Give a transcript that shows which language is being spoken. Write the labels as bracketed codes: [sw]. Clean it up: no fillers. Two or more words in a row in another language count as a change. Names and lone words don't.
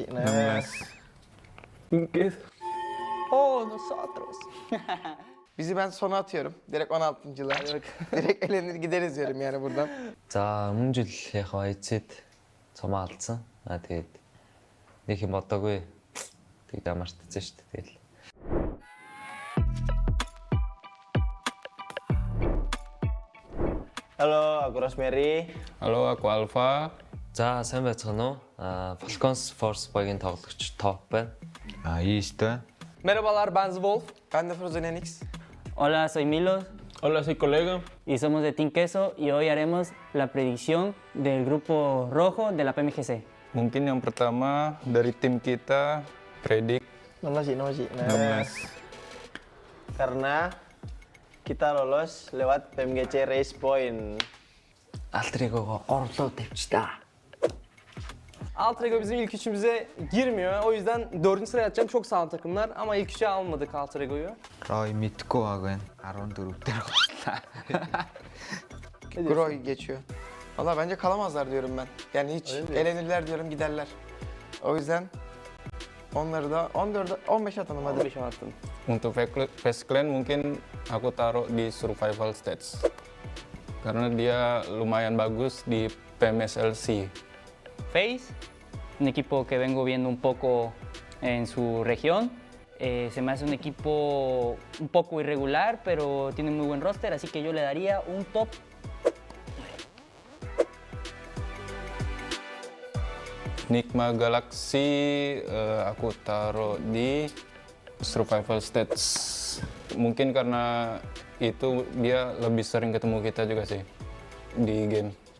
[id] 16. Mungkin. [es] Oh, nosotros. [tr] Bizi ben sona atıyorum. Direkt 16.'lar. Direkt elenir gideriz diyorum yani buradan. [mn] За өмнө жил яг эцэд цомоо алдсан. Тэгээд нэг юм бодоогүй. Тэг дамартсан шүү дээ. Тэгэл. [id] Halo, aku Rosemary. Halo, aku Alpha. [mn] За сайн байцгаана уу? Falcons Force багийн тоглогч топ байна. East. [tr] Merhabalar, ben Wolf. Ben de Frozen Enix. [es] Hola, soy Milo Hola, soy colega. y somos de Team Queso y hoy haremos la predicción del grupo rojo de la PMGC. [id] Mungkin yang pertama dari tim kita, Predik 16 sih. 16. Karena kita lolos lewat PMGC Race Point. [mn] Altrигого горлоо тавьчихлаа. [tr] Alt Ego bizim ilk üçümüze girmiyor. O yüzden 4. sıraya atacağım. Çok sağlam takımlar ama ilk üçe almadık Alt Ego'yu. [mn] Roy мэдгүй баг байна. 14 дээр готлаа. [tr] Groy geçiyor. Valla bence kalamazlar diyorum ben. Yani hiç elenirler diyorum giderler. O yüzden onları da 15 atalım hadi. 15 attım. [id] Untuk Face Clan mungkin aku taruh di [en] survival stage. [id] Karena dia lumayan bagus di PMSLC. [es] Face, un equipo que vengo viendo un poco en su región. Se me hace un equipo un poco irregular, pero tiene muy buen roster, así que yo le daría un top. [id] Nigma Galaxy aku taruh di [en] survival stage. [id] Mungkin karena itu dia lebih sering ketemu kita juga sih di game.